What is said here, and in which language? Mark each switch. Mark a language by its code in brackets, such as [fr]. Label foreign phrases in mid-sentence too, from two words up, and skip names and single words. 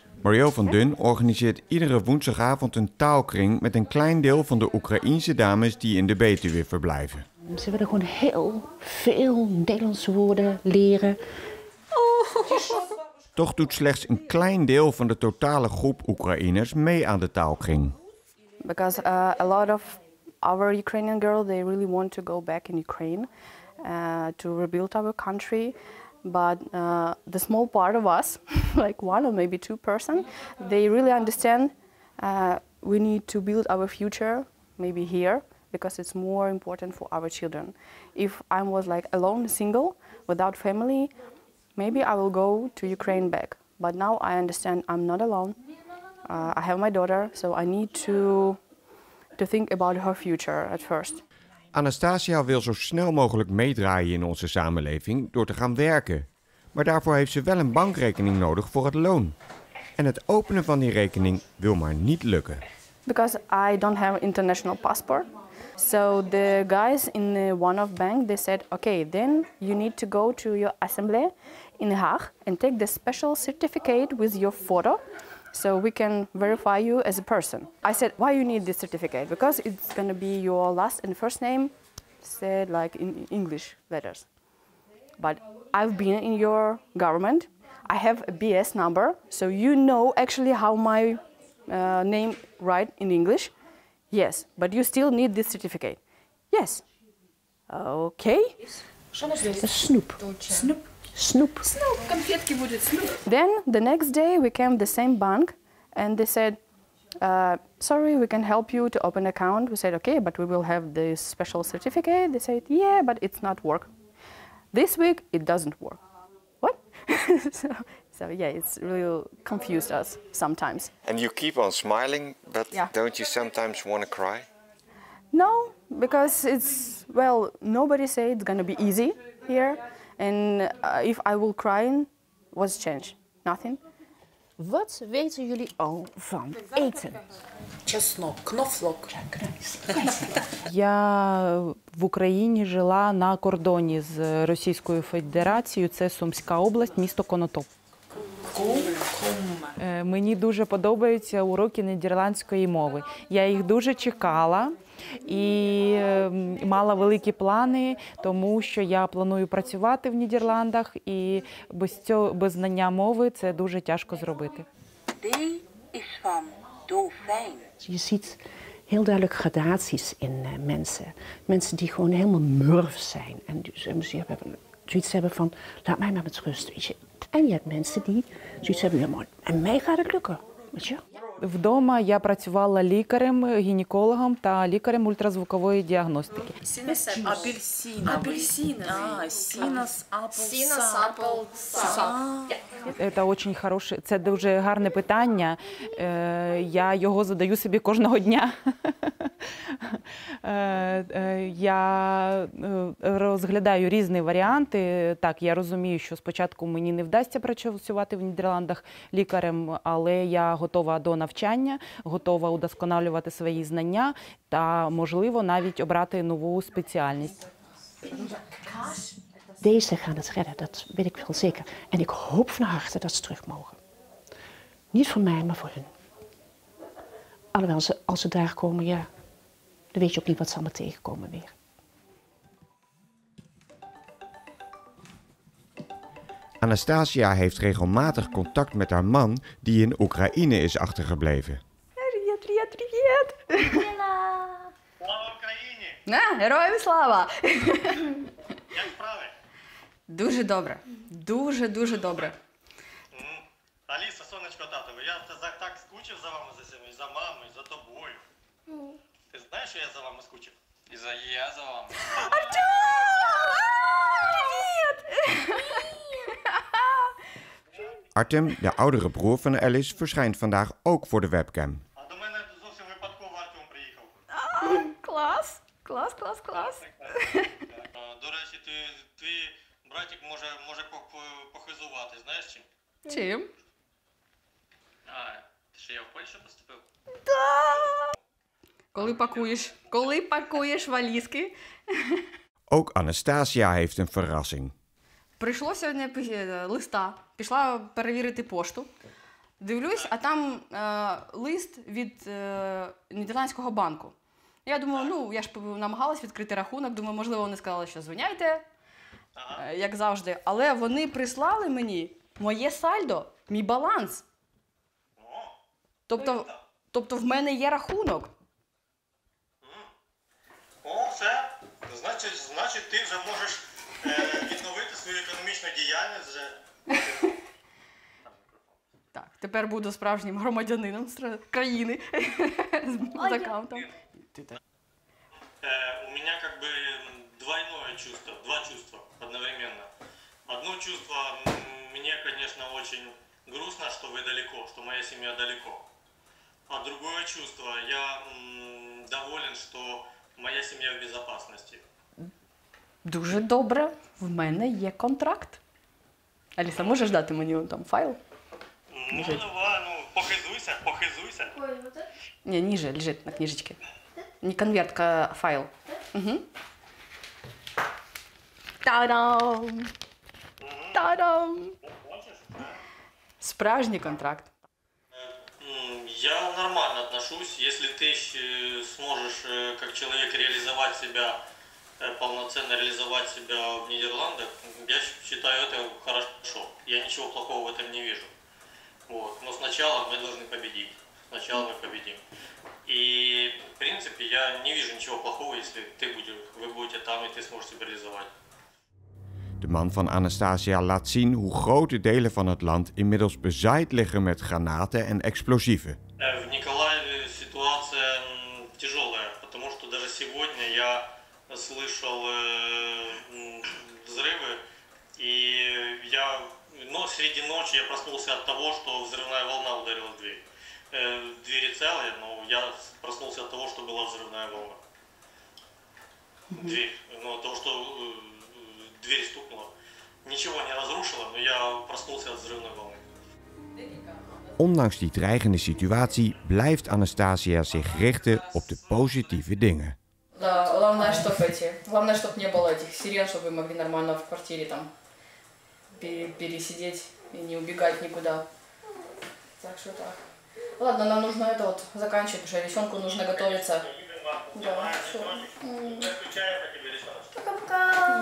[nl] Marielle van Dun organiseert iedere woensdagavond een taalkring met een klein deel van de Oekraïense dames die in de Betuwe verblijven. Ze willen gewoon heel veel Nederlandse woorden leren. Toch doet slechts een klein deel van de totale groep Oekraïners mee aan de taalkring. [en] Because a lot of our Ukrainian girls, they really want to go back in Ukraine to rebuild our country. But the small part of us, like 1 or maybe 2 person, they really understand we need to build our future maybe here because it's more important for our children. If I was like alone, single, without family, maybe I will go to Ukraine back. But now I understand I'm not alone. I have my daughter, so I need to think about her future at first. Anastasia wil zo snel mogelijk meedraaien in onze samenleving door te gaan werken. Maar daarvoor heeft ze wel een bankrekening nodig voor het loon. En het openen van die rekening wil maar niet lukken. Because I don't have an international passport. So the guys in one of bank, they said, okay, then you need to go to your assembly in Haag and take the special certificate with your photo. So we can verify you as a person. I said, why you need this certificate? Because it's going to be your last and first name said like in English letters. But I've been in your government. I have a BS number, so you know actually how my name write in English. Yes, but you still need this certificate. Yes, [nl] Oké. Snoep. Snoep. Snoep. Snoep. [ru] Конфетки будет snoep. [en] Then the next day we came the same bank and they said, sorry, we can help you to open an account. We said, okay, but we will have this special certificate. They said, yeah, but it's not work. This week it doesn't work. What? so yeah, it's really confused us sometimes. And you keep on smiling, but Yeah. don't you sometimes want to cry? No, because it's, well, nobody say it's gonna be easy here. And if I will cry, what's change? Nothing. [nl] Wat weten jullie al van eten? [ru] Чеснок, кнофлок. [uk] Я в Україні жила на кордоні з Російською Федерацією. Це Сумська область, місто Конотоп. Мені дуже подобаються уроки нідерландської мови. Я їх дуже чекала і мала великі плани, тому що я планую працювати в Нідерландах, і без знання мови це дуже тяжко зробити. [nl] D is van dolfijn. Je ziet heel duidelijk gradaties in mensen. Mensen die gewoon helemaal murf zijn. En die zoiets hebben van, laat mij maar met rust, weet je. En je hebt mensen die zoiets hebben, ja, maar en mij gaat het lukken, weet je. [uk] Вдома я працювала лікарем, гінекологом та лікарем ультразвукової діагностики. Апельсин. Апельсин. Синус, Це дуже гарне питання. Я його задаю собі кожного дня. Я розглядаю різні варіанти. Так, я розумію, що спочатку мені не вдасться працювати в Нідерландах лікарем, але я готова до навчання, готова удосконалювати свої знання та, можливо, навіть обрати нову спеціальність. [nl] Deze gaan het redden, dat weet ik wel zeker. En ik hoop van harte dat ze terug mogen. Niet voor mij, maar voor hun. Alhoewel, als ze daar komen, ja, dan weet je ook niet wat ze allemaal tegenkomen weer. Anastasia heeft regelmatig contact met haar man die in Oekraïne is achtergebleven. [ru] Привет! [uk] Слава Україні! Героям слава! Як справи? Дуже добре. Дуже добре. Аліса, сонечко татове, я так скучив за вами, за мамою, за тобою. Ти знаєш, що я за вами скучив? Я за вами. [nl] Artem, de oudere broer van Alice, verschijnt vandaag ook voor de webcam. [uk] А до мене зовсім випадково Артем приїхав. Клас! До речі, твій братик може похизувати, знаєш чим? Чим? Ти що, я в Польщу поступив? Коли пакуєш валізки. [nl] Ook Anastasia heeft een verrassing. [uk] Прийшло сьогодні листа, пішла перевірити пошту. Дивлюсь, а там лист від Нідерландського банку. Я думаю, я ж намагалась відкрити рахунок, думаю, можливо, вони сказали, що дзвоняйте, як завжди. Але вони прислали мені моє сальдо, мій баланс. Тобто в мене є рахунок. О, все. Значить, ти вже можеш відновити свою економічну діяльність вже. Так, тепер буду справжнім громадянином країни з аккаунтом. [ru] У меня как бы двойное чувство, два чувства одновременно. Одно чувство, мне, конечно, очень грустно, что вы далеко, что моя семья далеко. А другое чувство, я доволен, что моя семья в безопасности. [uk] Дуже добре, в мене є контракт. Аліса, можеш дати мені там файл? Похизуйся. [ru] Не, ниже лежит на книжечке. [uk] Не конвертка, а файл. Угу. Та-дам! Та-дам! Справжній контракт. [ru] Я нормально отношусь, если ты сможешь как человек реализовать себя, полноценно реализовать себя в Нидерландах, я считаю это хорошо. Я ничего плохого в этом не вижу. Вот. Но сначала мы должны победить. Сначала мы победим. И, в принципе, я не вижу ничего плохого, если вы будете там и ты сможешь себя реализовать. [nl] De man van Anastasia laat zien hoe grote delen van het land inmiddels bezaaid liggen met granaten en explosieven. [ru] В Николаеве ситуация тяжелая, потому что даже сегодня я слышал взрывы, и среди ночи я проснулся от того, что взрывная волна ударила в дверь. Двери целые, но я проснулся от того, что была взрывная волна. Дверь, от того, что дверь стукнула. Ничего не разрушила, но я проснулся от взрывной волны. [nl] Ondanks die dreigende situatie blijft Anastasia zich richten op de positieve dingen. [ru] Да, главное, чтобы не было этих сирен, чтобы вы могли нормально в квартире там пересидеть и не убегать никуда. Так что так. Ладно, нам нужно это вот заканчивать, потому что лисенку нужно готовиться. Да, все. Пока-пока.